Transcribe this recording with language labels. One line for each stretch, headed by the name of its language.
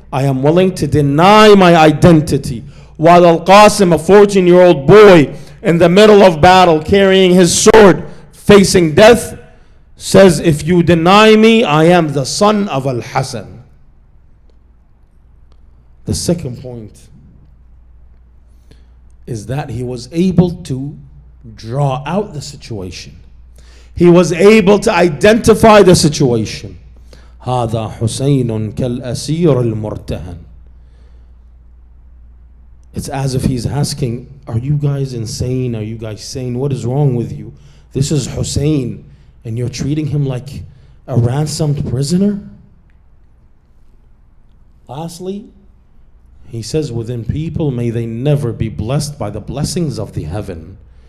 English: I am willing to deny my identity. While Al-Qasim, a 14-year-old boy in the middle of battle, carrying his sword, facing death, says, if you deny me, I am the son of Al-Hasan. The second point is that he was able to draw out the situation. He was able to identify the situation.
Arabic: هذا حسين كالأسير المرتهن.
English: It's as if he's asking, are you guys insane? Are you guys sane? What is wrong with you? This is Hussein, and you're treating him like a ransomed prisoner? Lastly, he says, within people, may they never be blessed by the blessings of the heaven.